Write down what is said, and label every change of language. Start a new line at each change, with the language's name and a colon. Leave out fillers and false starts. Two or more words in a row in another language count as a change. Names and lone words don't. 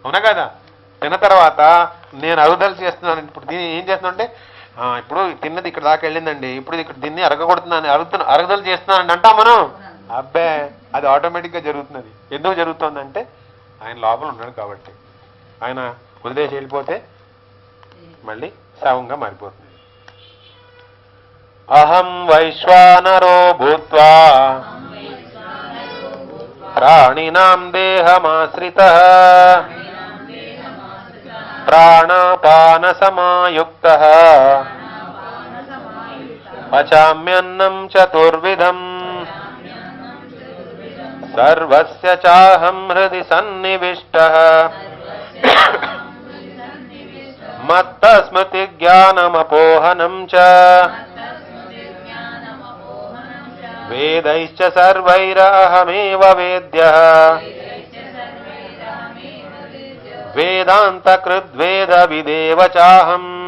Telugu: తిన్న తర్వాత నేను అరుగుదల చేస్తున్నాను. ఇప్పుడు దీన్ని ఏం చేస్తున్నా అంటే ఇప్పుడు తిన్నది ఇక్కడ దాకా వెళ్ళిందండి, ఇప్పుడు ఇక్కడ దీన్ని అరగకూడుతుందని అరగదలు చేస్తున్నానండి అంటాం మనం. అబ్బే, అది ఆటోమేటిక్గా జరుగుతున్నది. ఎందుకు జరుగుతుందంటే ఆయన లోపల ఉన్నాడు కాబట్టి. ఆయన వదిలేసి వెళ్ళిపోతే మళ్ళీ శవంగా మారిపోతుంది.
Sanskrit: అహం వైశ్వానరో భూత్వా ప్రాణినాం దేహమాశ్రితః ప్రాణాపాన సమాయుక్తః పచామ్యన్నం చతుర్విధం సర్వస్య చాహం హృది సన్నివిష్టః మత్త స్మృతి జ్ఞానమపోహనం చ వేదైశ్చ సర్వైరహమేవ వేద్యః వేదాంతకృద్వేద విదేవ చాహం.